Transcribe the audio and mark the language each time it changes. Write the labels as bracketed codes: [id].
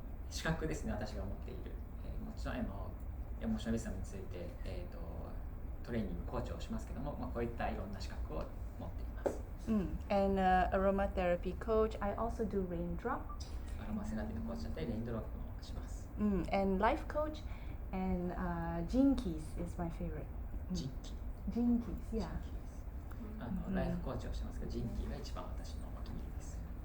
[ja] 資格ですね、私が持っている。もちろんエモーショナルウィズダムについて、トレーニング、コーチをしますけども、こういったいろんな資格を持っています。 [en] And aromatherapy coach. I also do raindrop. [ja] アロマセラピーのコーチだったり、レインドロップもします。 [en] And life coach and Gene Keys is my favorite. [ja] ジンキー。 [en] Gene Keys, yeah. [ja] ライフコーチをしてますけど、ジンキーが一番私のお気に入りです。